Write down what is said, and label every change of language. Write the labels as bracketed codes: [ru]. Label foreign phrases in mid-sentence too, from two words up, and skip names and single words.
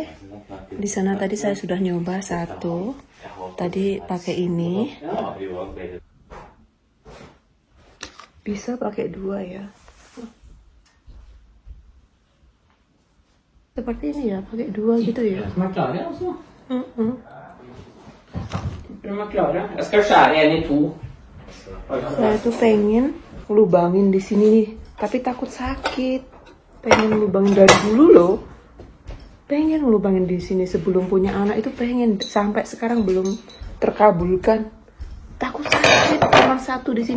[id] Di sana tadi saya sudah nyoba 1. Tadi pakai ini. Bisa pakai 2 ya. Seperti ini ya, pakai 2 gitu ya. [no] De er klare, altså. De er klare. Jeg skal skjære en i 2. [id] Saya tuh pengen lubangin di sini nih, tapi takut sakit. Pengen lubangin dari dulu loh. Pengen lubangin di sini sebelum punya anak itu pengen, sampai sekarang belum terkabulkan. Takut sakit, cuma 1 di sini.